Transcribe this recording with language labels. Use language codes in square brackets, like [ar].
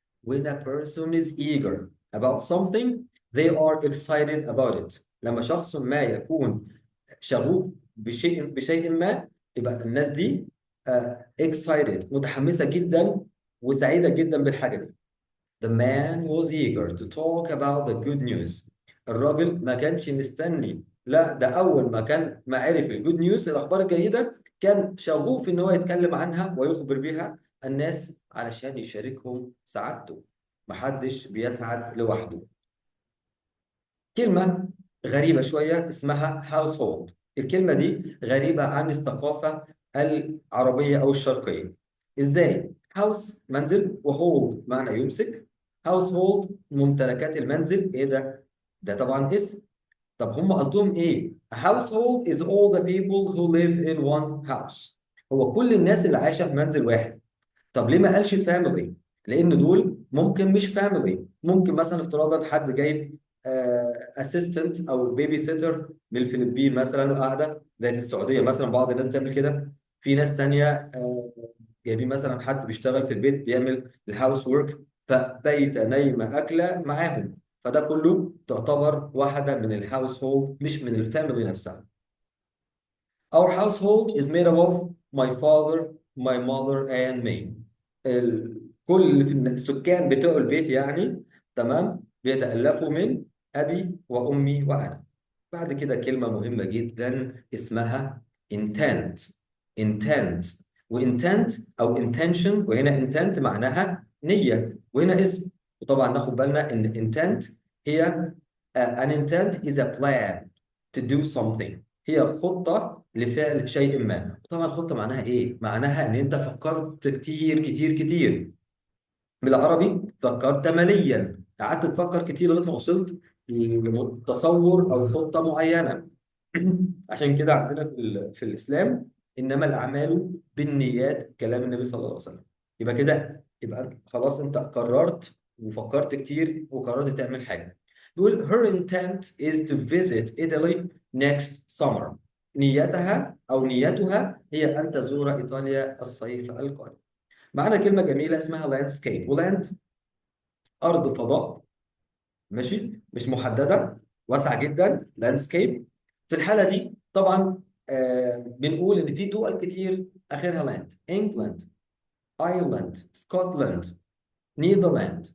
[en] When a person is eager about something they are excited about it. [ar] لما شخص ما يكون شغوف بشيء ما، يبقى الناس دي excited، متحمسة جدا وسعيدة جدا بالحاجة دي. [en] The man was eager to talk about the good news. [ar] الراجل ما كانش مستني، لا ده أول ما عرف الجود نيوز، الأخبار الجيدة، كان شغوف إن هو يتكلم عنها ويخبر بها الناس علشان يشاركهم سعادته. محدش بيسعد لوحده. كلمة غريبة شوية اسمها household. الكلمة دي غريبة عن الثقافة العربية أو الشرقية. إزاي؟ house منزل، وhold معنى يمسك. household ممتلكات المنزل. إيه ده؟ ده طبعا اسم. طب هم قصدهم إيه؟ [en] A household is all the people who live in one house. [ar] هو كل الناس اللي عايشة في منزل واحد. طب ليه ما قالش فاميلي؟ لان دول ممكن مش فاميلي، ممكن مثلا افتراضا حد جايب اسيستنت او بيبي سيتر من الفلبين مثلا قاعده، زي في السعوديه مثلا بعض الناس بتعمل كده. في ناس تانية جايبين مثلا حد بيشتغل في البيت بيعمل الهاوس ورك، فبيت نايمه اكله معاهم. فده كله تعتبر واحده من الهاوس هولد مش من الفاميلي نفسها. [en] Our household is made up of my father, my mother and me. [ar] كل في السكان بتوع البيت يعني، تمام، بيتألفوا من أبي وأمي وأنا. بعد كده كلمة مهمة جدا اسمها intent. intent وintent أو intention، وهنا intent معناها نية، وهنا اسم. وطبعا ناخد بالنا إن intent هي [en] an intent is a plan to do something. [ar] هي خطة لفعل شيء ما. طبعا خطة معناها إيه؟ معناها إن أنت فكرت كتير كتير كتير. بالعربي فكرت مليا، قعدت تفكر كتير لغايه ما وصلت لتصور او خطه معينه. عشان كده عندنا في الاسلام انما الاعمال بالنيات، كلام النبي صلى الله عليه وسلم. يبقى كده يبقى خلاص انت قررت وفكرت كتير وقررت تعمل حاجه. بيقول [en] her intent is to visit Italy next summer. [ar] نيتها او نيتها هي ان تزور ايطاليا الصيف القادم. معانا كلمة جميلة اسمها لاندسكيب. ولاند أرض فضاء، ماشي، مش محددة، واسعة جدا، لاندسكيب. في الحالة دي طبعا بنقول إن في دول كتير آخرها لاند: إنجلاند، أيرلند، اسكتلند، نيذرلاند.